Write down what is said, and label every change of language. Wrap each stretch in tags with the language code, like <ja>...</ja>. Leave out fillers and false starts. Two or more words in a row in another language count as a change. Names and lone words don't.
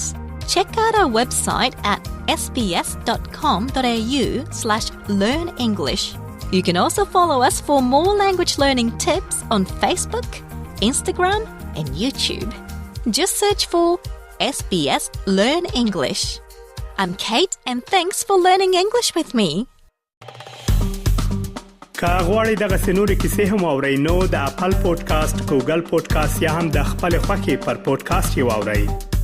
<en>Check out our website at sbs.com.au/learnenglish. You can also follow us for more language learning tips on Facebook, Instagram, and YouTube. Just search for SBS Learn English. I'm Kate, and thanks for learning English with me.</en> <ps>که غواړئ دغه سنوري کیسې هم اورئ نو د خپل پودکاسټ ګوګل پودکاسټ یا هم د خپل خوښي پر پودکاسټ یې واورئ.</ps>